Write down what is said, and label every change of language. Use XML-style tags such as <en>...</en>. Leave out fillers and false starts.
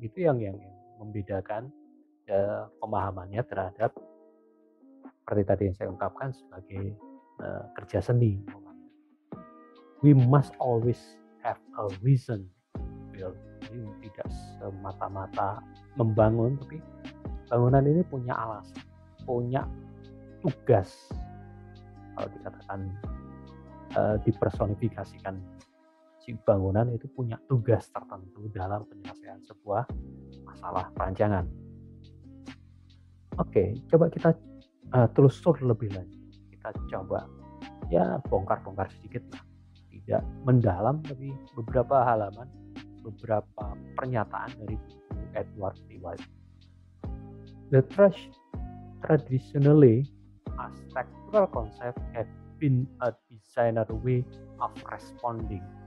<id>Itu yang membedakan pemahamannya terhadap seperti tadi yang saya ungkapkan sebagai kerja seni.</id> <en>We must always have a reason to build.</en> <id>Jadi tidak semata-mata membangun, tapi bangunan ini punya alasan, punya tugas. Kalau dikatakan dipersonifikasikan, si bangunan itu punya tugas tertentu dalam penyelesaian sebuah masalah perancangan. Oke, coba kita telusur lebih lanjut. Kita coba ya bongkar-bongkar sedikit lah, tidak mendalam, tapi beberapa halaman, beberapa pernyataan dari buku Edward T. White.</id> <en>The traditionally architectural concept have been a designer way of responding.</en>